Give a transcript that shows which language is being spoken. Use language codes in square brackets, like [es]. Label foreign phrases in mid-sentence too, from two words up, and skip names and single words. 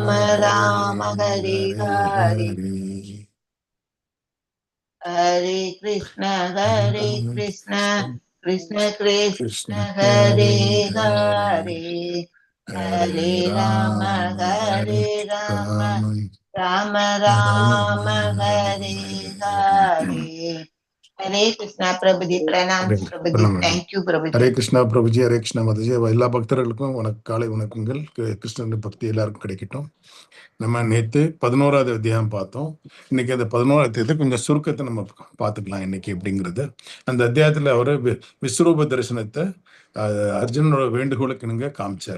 [hi] राम हरे हरे हरे कृष्ण कृष्ण कृष्ण हरे हरे हरे राम राम राम हरे हरे हरे कृष्णा प्रभु जी प्रणाम प्रभु जी [en] thank you [hi] प्रभु जी हरे कृष्णा प्रभु जी हरे कृष्णा माताजी [ta] எல்லா பக்தர்களுக்கும் காலை வணக்கங்கள் கிருஷ்ணன் பக்தி எல்லாருக்கும் கிடைக்கட்டும். நம்ம நேற்று 11வது அத்தியாயம் பார்த்தோம். இன்னைக்கு அந்த 11வது அத்தியாயத்தை கொஞ்சம் சுருக்கத்தை நம்ம பார்த்துக்கலாம் இன்னைக்கு எப்படிங்கிறது. அந்த அத்தியாயத்தில் அவர் விஸ்வரூப தரிசனத்தை அர்ஜுனோட வேண்டுகோளுக்கு இணங்க காமிச்சாரு.